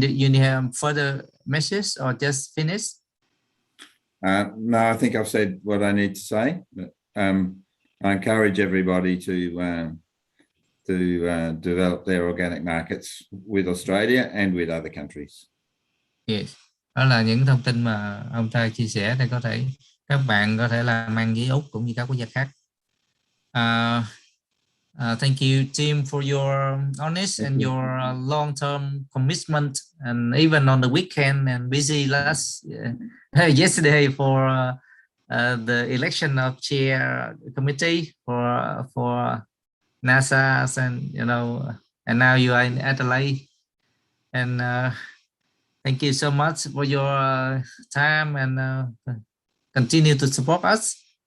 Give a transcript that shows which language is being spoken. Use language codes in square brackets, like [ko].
[en] Did you have further message or just finish? No, I think I've said what I need to say. But, I encourage everybody to develop their organic markets with Australia and with other countries. Yes. [vi] Đó là những thông tin mà ông ta chia sẻ để có thể các bạn có thể làm ăn với Úc cũng như các quốc gia khác. [en] Thank you, Tim, for your honest and your long-term commitment, and even on the weekend and busy yesterday for the election of chair committee for NASA, and and now you are in Adelaide, and thank you so much for your time and continue to support us.